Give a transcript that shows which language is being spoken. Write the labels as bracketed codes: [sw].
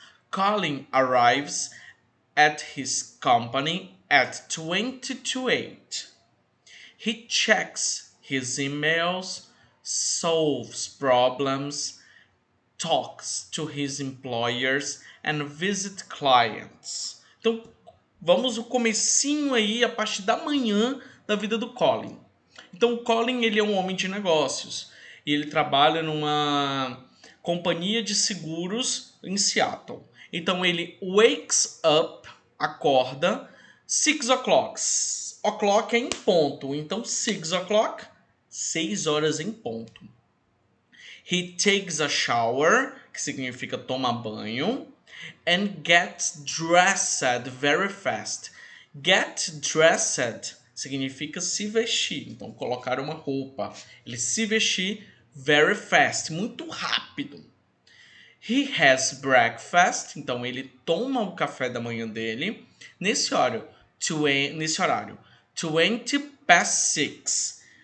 [en] Colin arrives at his company at 20 to 8. He checks his emails, solves problems, talks to his employers and visit clients. [pt] Então, vamos o comecinho aí, a parte da manhã da vida do Colin. Então, o Colin ele é um homem de negócios e ele trabalha numa companhia de seguros em Seattle. Então, ele wakes up, acorda, 6 o'clock. O'clock é em ponto, então 6 o'clock, 6 horas em ponto. [en] He takes a shower, [pt] que significa toma banho, [en] and gets dressed very fast. [pt] Get dressed significa se vestir, então colocar uma roupa. Ele se vestir very fast, muito rápido. [en] He has breakfast, [pt] então ele toma o café da manhã dele nesse horário, [en] 20 past 6.